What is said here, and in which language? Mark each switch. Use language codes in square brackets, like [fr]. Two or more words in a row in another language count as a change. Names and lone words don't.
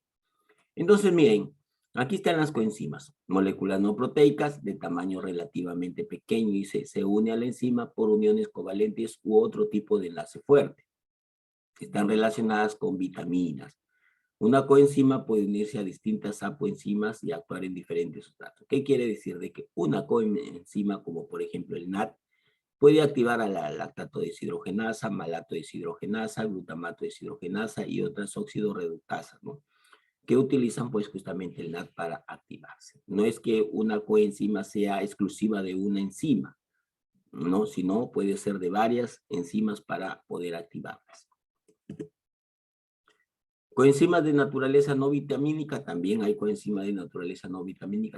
[es] Entonces, miren, aquí están las coenzimas, moléculas no proteicas de tamaño relativamente pequeño y se une a la enzima por uniones covalentes u otro tipo de enlace fuerte. Están relacionadas con vitaminas. Una coenzima puede unirse a distintas apoenzimas y actuar en diferentes sustratos. ¿Qué quiere decir? De que una coenzima, como por ejemplo el NAD, puede activar a la lactato deshidrogenasa, malato deshidrogenasa, glutamato deshidrogenasa y otras óxido-reductasas, ¿no? Que utilizan pues justamente el NAD para activarse. No es que una coenzima sea exclusiva de una enzima, ¿no? Sino puede ser de varias enzimas para poder activarlas. Coenzimas de naturaleza no vitamínica, también hay coenzimas de naturaleza no vitamínica.